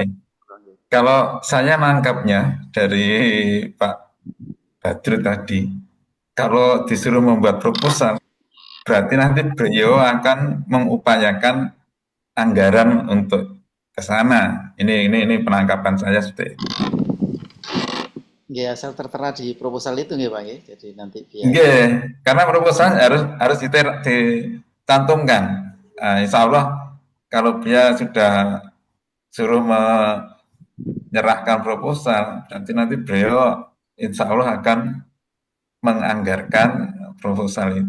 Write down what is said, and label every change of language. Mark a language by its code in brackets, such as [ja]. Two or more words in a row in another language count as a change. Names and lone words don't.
[id] Kalau saya nangkapnya dari Pak Badrut tadi, kalau disuruh membuat proposal, berarti nanti beliau akan mengupayakan anggaran untuk ke sana. Ini penangkapan saya seperti itu. Nggih, asal tertera di proposal itu nggih Pak nggih. Jadi nanti biaya. Nggih, karena proposal harus dicantumkan. [ar] Insya Allah [id] kalau dia sudah suruh menyerahkan proposal, nanti beliau [ar] insya Allah [id] akan menganggarkan proposal itu.